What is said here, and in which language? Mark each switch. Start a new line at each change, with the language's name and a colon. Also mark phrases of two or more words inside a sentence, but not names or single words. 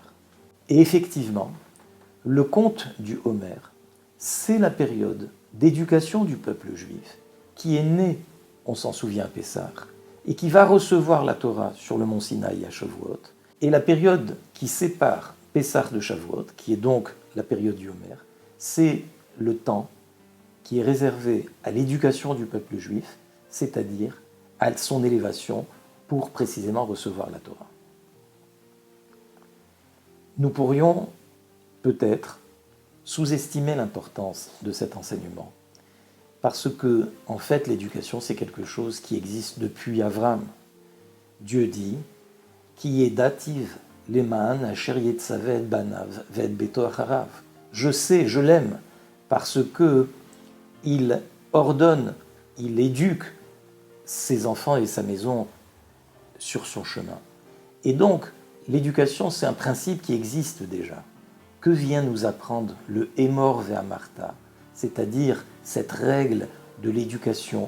French: Et effectivement, le conte du Homer, c'est la période d'éducation du peuple juif qui est né, on s'en souvient à Pessah, et qui va recevoir la Torah sur le mont Sinaï à Shavuot, et la période qui sépare Pessah de Shavuot, qui est donc la période du Homer, c'est le temps qui est réservé à l'éducation du peuple juif, c'est-à-dire à son élévation pour précisément recevoir la Torah. Nous pourrions peut-être sous-estimer l'importance de cet enseignement, parce que, en fait, l'éducation, c'est quelque chose qui existe depuis Avram.
Hebrew: Dieu dit « כי ידעתיו למען אשר יצוה את בניו ואת ביתו אחריו »
French: Je sais, je l'aime, parce que il ordonne, il éduque ses enfants et sa maison sur son chemin. Et donc, l'éducation, c'est un principe qui existe déjà. Que vient nous apprendre le
Hebrew: אמור ואמרת,
French: c'est-à-dire cette règle de l'éducation?